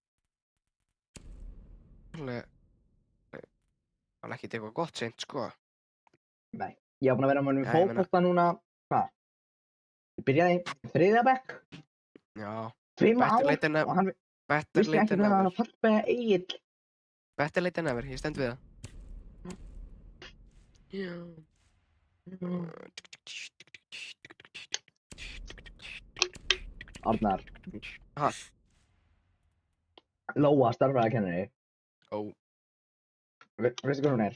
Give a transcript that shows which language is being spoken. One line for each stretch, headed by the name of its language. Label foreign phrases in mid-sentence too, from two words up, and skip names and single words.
Icelandic: Það er ekkert eitthvað gott seint, sko. Nei. Ég hef búin að vera með honum í fótbolta núna, hvað? Ég byrjaði í 3. bekk. Já. 5 ár og hann vissi ekki hvernig hann að fallbeygja Egil.
English: Better late than never,
Icelandic: ég stend við það. Já. Arnar. Ha? Lóa, starfræðikennari. Ó. Veistu hvað hún er?